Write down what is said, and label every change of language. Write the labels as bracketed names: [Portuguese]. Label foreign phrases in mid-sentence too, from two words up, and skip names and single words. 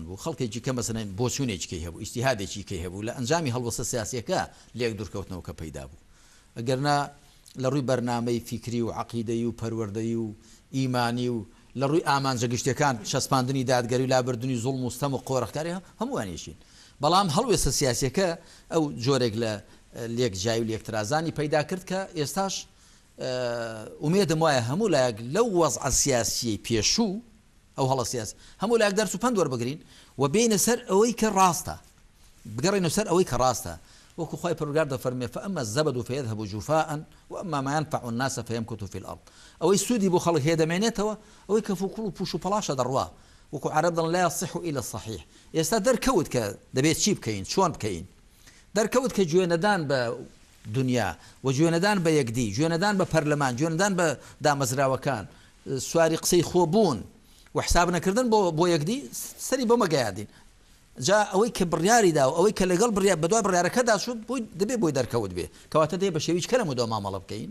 [Central Kurdish] بوو خەڵکێکی کە مەسەلەن بۆچوونێکی هەبوو ئیجتیهادێکی کەی هەبوو لە ئەنجامی هەڵوەستە سیاسیەکە لێک دوورکەوتنەوە کە پەیدا بوو ئەگەرنا لە ڕووی بەرنامەی فیکری و عەقیدەی و پەروەردەی و ئیمانی و لە ڕووی ئامانجە گشتەکان شەسپاندنی دادگەری و لابردنی زوڵم و ستەم و قۆڕەخکاری هەمووانێشین بەڵام هەڵوێستە سیاسیەکە ئەو جۆرێک لە لێک جای و لێکترازانی پەیدا کرد کە ئێستاش ئومێدم وایە هەموو لایەک لەو وەزعە سیاسی پێشوو ئەو هەڵە سیاسی هەموو لایەک دەرس و پند وەربگرین و بینە سەر ئەوەی کە ڕاستە بگەڕێنە سەر ئەوەی کە ڕاستە وەکو خوای پەروەردگار دەفەرمێ [Arabic] فەئەمە الزەبەد فەیەذهەبو جوفاء وەئەمما ما ينفع الناس فيمكث في الأرض [Central Kurdish] ئەوەی سوودی بۆ خەڵک هەیە دەمێنێتەوە ئەوەی کە فوکوڵ و پوش و پەڵاشە دەڕوا وەکو عەرەب دەڵێن [Arabic] لا يصح إلا الصحيح [Central Kurdish] ئێستا دەرکەوت کە دەبێت چی بکەین چۆن بکەین دەرکەوت کە گوێنەدان بە دنیا و گوێنەدان بە یەکدی گوێنەدان بە پەرلەمان گوێنەدان بە دامەزراوەکان سواری قسەی خۆبوون و حساب نەکردن بۆ یەکدی سەری بۆ مەگەیاندین جا ئەوەی کە بڕیاریدا و ئەوەی کە لەگەڵ بەدوای بڕیارەکەدا شوت بۆی دەبێت بۆی دەرکەوت بێ کەواتە دێ بە شێویش کەرەم و دۆ مامەڵە بکەین